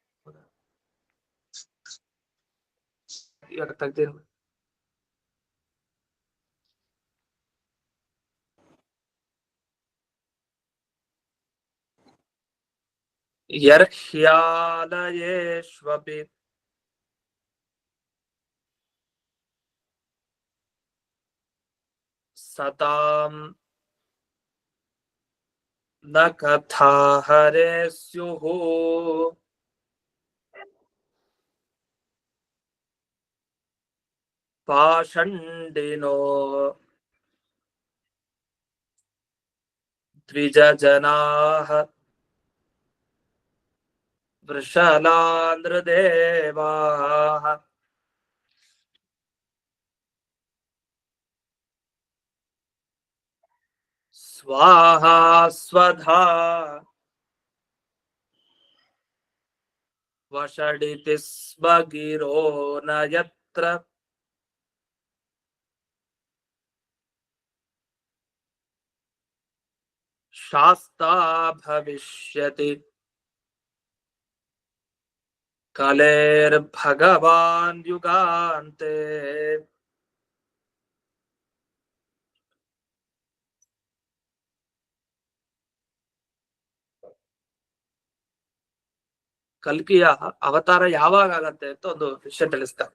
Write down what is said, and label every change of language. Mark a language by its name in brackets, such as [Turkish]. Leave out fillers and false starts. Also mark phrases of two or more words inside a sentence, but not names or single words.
[Kannada] ಇವಾಗ ತೆಗ್ದಿರು. [Sanskrit] ಯರ್ಹ್ಯಾಲಯೇಷ್ವಪಿ ಸತಾಂ ನ ಕಥಾ ಹರೇ ಸ್ಯುಃ ಪಾಷಂಡಿನೋ ದ್ವಿಜಜನಾಃ ವೃಷಲಾನೃದೇವಾಃ ಸ್ವಾಹಾ ಸ್ವಧಾ ವಷಡಿತಿ ಸ್ಮ ಗಿರೋ ನ ಯತ್ರ ಶಾಸ್ತಾ ಭವಿಷ್ಯತಿ ಕಲೇರ್ಭಗವಾನ್ ಯುಗಾಂತೆ. [Kannada] ಕಲ್ಕಿಯ ಅವತಾರ ಯಾವಾಗ ಆಗತ್ತೆ ಅಂತ ಒಂದು ವಿಷಯ ತಿಳಿಸ್ತಾರೆ.